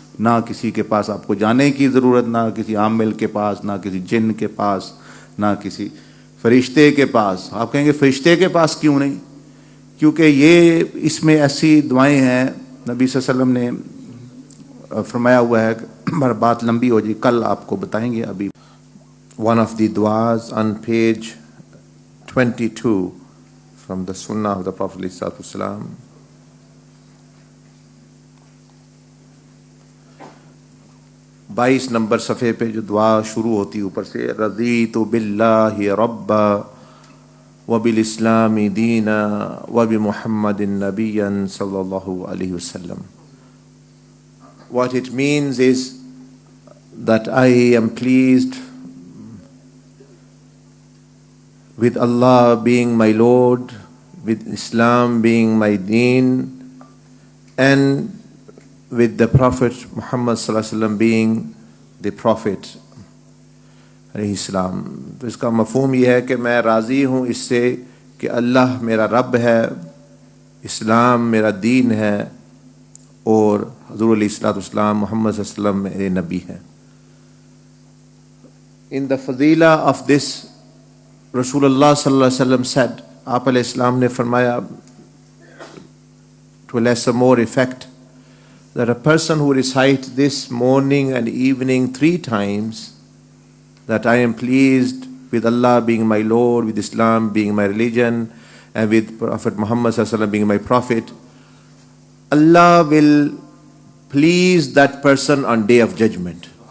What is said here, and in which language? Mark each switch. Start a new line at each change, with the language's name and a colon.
Urdu: نہ کسی کے پاس آپ کو جانے کی ضرورت, نہ کسی عامل کے پاس, نہ کسی جن کے پاس, نہ کسی فرشتے کے پاس. آپ کہیں گے فرشتے کے پاس کیوں نہیں؟ کیونکہ یہ اس میں ایسی دعائیں ہیں, نبی صلی اللہ علیہ وسلم نے فرمایا ہوا ہے, بات لمبی ہو جائے, کل آپ کو بتائیں گے. ابھی
English: one of the du'as on page 22 from the Sunnah of the Prophet ﷺ.
Urdu: 22 نمبر صفحے پہ جو دعا شروع ہوتی اوپر سے،
Arabic: رضیت باللہ ربا وبالاسلام دینا وبمحمد نبیا
Urdu: صلی اللہ علیہ وسلم.
English: What it means is that I am pleased with Allah being my Lord, with Islam being my deen, and with the Prophet Muhammad sallallahu alaihi wasallam being the Prophet علیہ السلام.
Urdu: تو اس کا مفہوم یہ ہے کہ میں راضی ہوں اس سے کہ اللہ میرا رب ہے، اسلام میرا دین ہے، اور حضور علیہ السلام محمد صلی اللہ علیہ وسلم میرے نبی ہیں.
English: In the fadila of this, رسول اللہ صلی اللہ علیہ وسلم said,
Urdu: آپ علیہ السلام نے فرمایا
English: to a lesser more effect, that a person who recites this morning and evening 3 times, that I am pleased with Allah being my Lord, with Islam being my religion, and with Prophet Muhammad sallallahu alaihi wasallam being my prophet, Allah will please that person on day of judgment.